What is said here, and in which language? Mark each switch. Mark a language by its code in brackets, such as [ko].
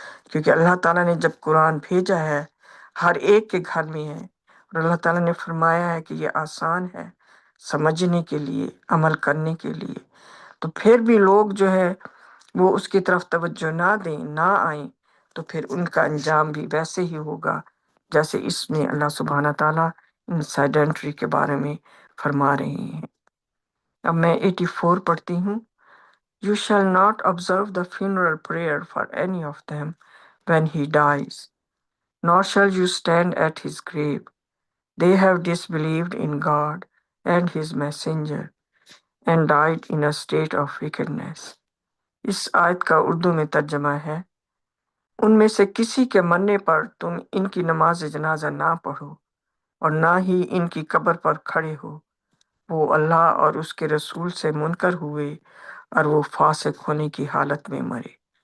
[hi] क्योंकि अल्लाह ताला ने जब कुरान भेजा है, हर एक के घर में है और अल्लाह ताला ने फरमाया है कि ये आसान है समझने के लिए, अमल करने के लिए। तो फिर भी लोग जो है वो उसकी तरफ तवज्जो ना दें, ना आएँ, तो फिर उनका अंजाम भी वैसे ही होगा जैसे इसमें अल्लाह सुब्हाना ताला इन सेडेंटरी के बारे में फरमा रहे हैं। अब मैं 84 पढ़ती हूँ। [en] You shall not observe the funeral prayer for any of them when he dies, nor shall you stand at his grave. They have disbelieved in God and his messenger and died in a state of wickedness. [hi] इस आयत का उर्दू में तर्जमा है, उनमें से किसी के मरने पर तुम इनकी नमाज जनाजा ना पढ़ो और ना ही इनकी कब्र पर खड़े हो। वो अल्लाह और उसके रसूल से मुनकर हुए और वो फासिक होने की हालत में मरे।